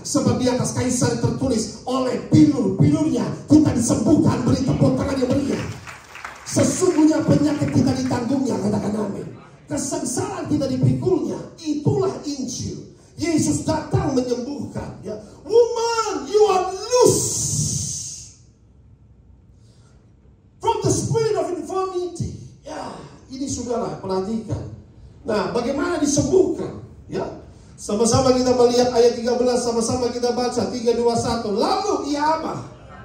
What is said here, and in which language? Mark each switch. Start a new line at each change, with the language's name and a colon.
Indonesian: Sebab di atas kayu salib tertulis, oleh bilur-bilurnya kita disembuhkan. Beri tepuk tangan yang meriah. Sesungguhnya penyakit kita ditanggungnya. Katakan amin. Kesengsaraan kita dipikulnya. Itulah Injil. Yesus datang menyembuhkan. Ya.
English: "Woman, you are loose from the spirit of infirmity."
Indonesian: Ya, ini saudara, perhatikan. Nah, bagaimana disembuhkan? Ya, sama-sama kita melihat ayat 13, sama-sama kita baca 3, 2, 1. Lalu ia apa?